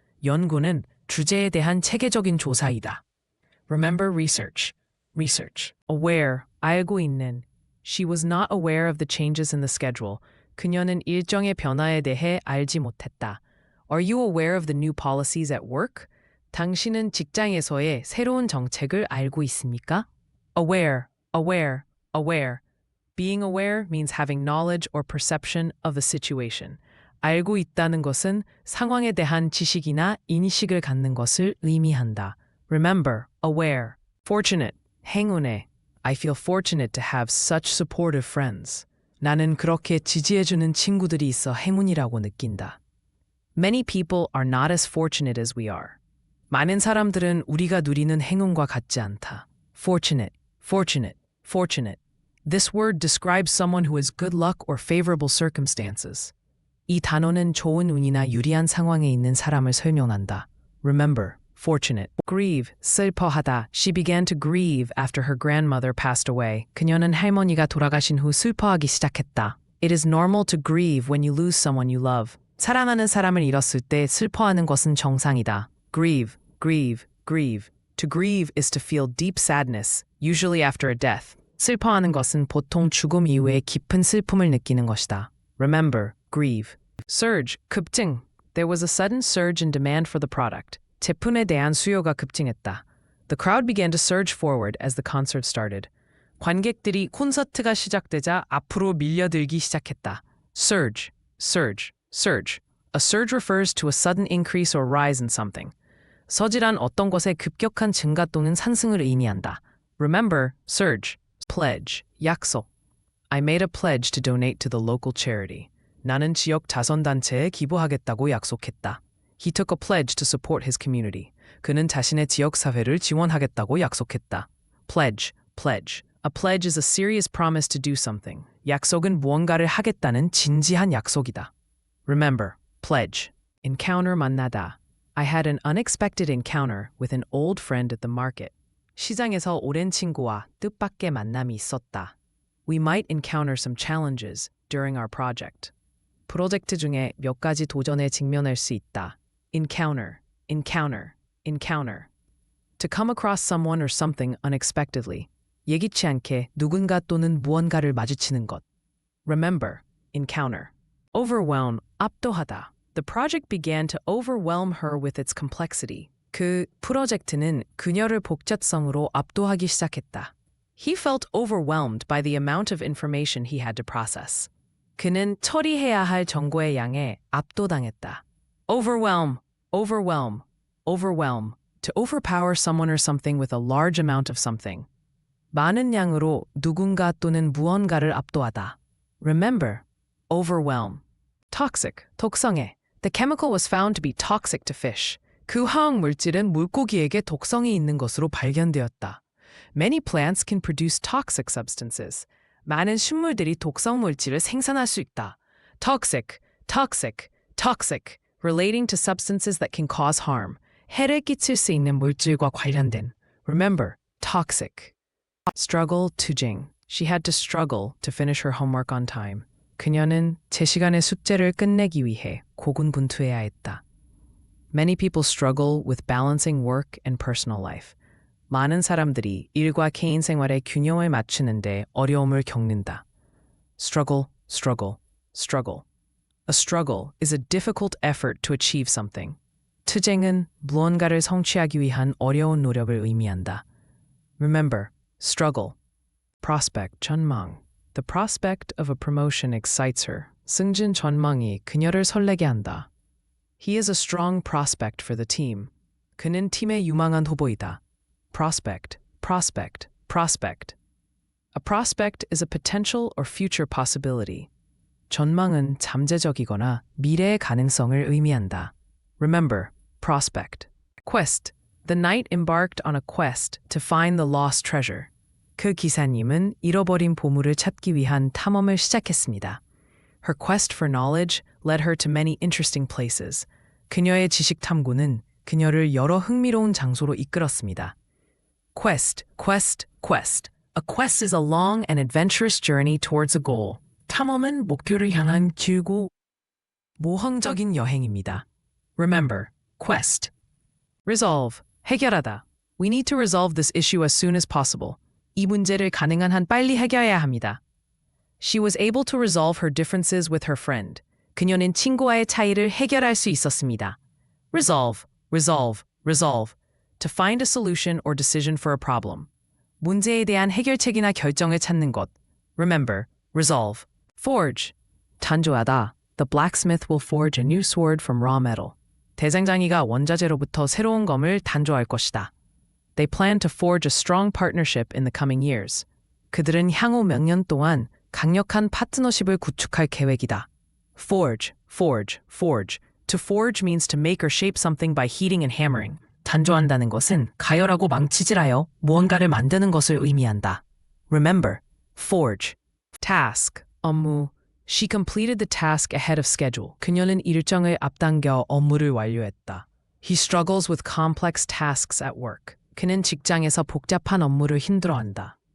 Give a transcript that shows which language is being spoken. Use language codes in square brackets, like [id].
[ko] 연구는 주제에 대한 체계적인 조사이다. [en] Remember research. Research. Aware, [ko] 알고 있는. [en] She was not aware of the changes in the schedule. [ko] 그녀는 일정의 변화에 대해 알지 못했다. [en] Are you aware of the new policies at work? [ko] 당신은 직장에서의 새로운 정책을 알고 있습니까? [en] Aware, aware, aware. Being aware means having knowledge or perception of the situation. [ko] 알고 있다는 것은 상황에 대한 지식이나 인식을 갖는 것을 의미한다. [en] Remember, aware. Fortunate, 행운에. I feel fortunate to have such supportive friends. [ko] 나는 그렇게 지지해주는 친구들이 있어 행운이라고 느낀다. [en] Many people are not as fortunate as we are. [ko] 많은 사람들은 우리가 누리는 행운과 같지 않다. [en] Fortunate, fortunate, fortunate. This word describes someone who has good luck or favorable circumstances. [ko] 이 단어는 좋은 운이나 유리한 상황에 있는 사람을 설명한다. [en] Remember, fortunate. Grieve, 슬퍼하다. She began to grieve after her grandmother passed away. [ko] 그녀는 할머니가 돌아가신 후 슬퍼하기 시작했다. [en] It is normal to grieve when you lose someone you love. [ko] 사랑하는 사람을 잃었을 때 슬퍼하는 것은 정상이다. [en] Grieve, grieve, grieve. To grieve is to feel deep sadness, usually after a death. [ko] 슬퍼하는 것은 보통 죽음 이후에 깊은 슬픔을 느끼는 것이다. [en] Remember, grieve. Surge, 급증. There was a sudden surge in demand for the product. [ko] 제품에 대한 수요가 급증했다. [en] The crowd began to surge forward as the concert started. [ko] 관객들이 콘서트가 시작되자 앞으로 밀려들기 시작했다. [en] Surge, surge, surge. A surge refers to a sudden increase or rise in something. [ko] 서질한 어떤 것의 급격한 증가 또는 상승을 의미한다. [en] Remember, surge. Pledge, 약속. I made a pledge to donate to the local charity. [ko] 나는 지역 자선단체에 기부하겠다고 약속했다. [en] He took a pledge to support his community. [ko] 그는 자신의 지역사회를 지원하겠다고 약속했다. [en] Pledge, pledge. A pledge is a serious promise to do something. [ko] 약속은 무언가를 하겠다는 진지한 약속이다. [en] Remember, pledge. Encounter, 만나다. I had an unexpected encounter with an old friend at the market. [ko] 시장에서 오랜 친구와 뜻밖의 만남이 있었다. [en] We might encounter some challenges during our project. [ko] 프로젝트 중에 몇 가지 도전에 직면할 수 있다. [en] Encounter, encounter, encounter. To come across someone or something unexpectedly. [ko] 예기치 않게 누군가 또는 무언가를 마주치는 것. [en] Remember, encounter. Overwhelm, 압도하다. The project began to overwhelm her with its complexity. [ko] 그 프로젝트는 그녀를 복잡성으로 압도하기 시작했다. [en] He felt overwhelmed by the amount of information he had to process. [ko] 그는 처리해야 할 정보의 양에 압도당했다. [en] Overwhelm, overwhelm, overwhelm. To overpower someone or something with a large amount of something. [ko] 많은 양으로 누군가 또는 무언가를 압도하다. [en] Remember, overwhelm. Toxic, 독성해. The chemical was found to be toxic to fish. [ko] 그 화학 물질은 물고기에게 독성이 있는 것으로 발견되었다. [en] Many plants can produce toxic substances. [ko] 많은 식물들이 독성 물질을 생산할 수 있다. [en] Toxic, toxic, toxic, relating to substances that can cause harm. [ko] 해를 끼칠 수 있는 물질과 관련된. [en] Remember, toxic. Struggle, 투쟁. She had to struggle to finish her homework on time. [ko] 그녀는 제 시간에 숙제를 끝내기 위해 고군분투해야 했다. [en] Many people struggle with balancing work and personal life. [ko] 많은 사람들이 일과 개인 생활의 균형을 맞추는데 어려움을 겪는다. [en] Struggle, struggle, struggle. A struggle is a difficult effort to achieve something. [ko] 투쟁은 무언가를 성취하기 위한 어려운 노력을 의미한다. [en] Remember, struggle. Prospect, 전망. The prospect of a promotion excites her. [ko] 승진 전망이 그녀를 설레게 한다. [en] He is a strong prospect for the team. [ko] 그는 팀의 유망한 후보이다. [en] Prospect, prospect, prospect. A prospect is a potential or future possibility. [ko] 전망은 잠재적이거나 미래의 가능성을 의미한다. [en] Remember, prospect. Quest. The knight embarked on a quest to find the lost treasure. [ko] 그 기사님은 잃어버린 보물을 찾기 위한 탐험을 시작했습니다. [en] Her quest for knowledge led her to many interesting places. [ko] 그녀의 지식 탐구는 그녀를 여러 흥미로운 장소로 이끌었습니다. [en] Quest, quest, quest. A quest is a long and adventurous journey towards a goal. [ko] 탐험은 목표를 향한 길고 모험적인 여행입니다. [en] Remember, quest. Resolve, 해결하다. We need to resolve this issue as soon as possible. [ko] 이 문제를 가능한 한 빨리 해결해야 합니다. [en] She was able to resolve her differences with her friend. [ko] 그녀는 친구와의 차이를 해결할 수 있었습니다. [en] Resolve, resolve, resolve. To find a solution or decision for a problem. [ko] 문제에 대한 해결책이나 결정을 찾는 것. [en] Remember, resolve. Forge. 탄조하다. The blacksmith will forge a new sword from raw metal. [ko] 대장장이가 원자재로부터 새로운 검을 단조할 것이다. [en] They plan to forge a strong partnership in the coming years. [ko] 그들은 향후 몇 년 동안 강력한 파트너십을 구축할 계획이다. [en] Forge, forge, forge. To forge means to make or shape something by heating and hammering. [ko] 단조한다는 것은 가열하고 망치질하여 무언가를 만드는 것을 의미한다. [en] Remember, forge. Task, 업무. She completed the task ahead of schedule. [ko] 그녀는 일정을 앞당겨 업무를 완료했다. [en] He struggles with complex tasks at work. [ko] 그는 직장에서 복잡한 업무를 힘들어한다.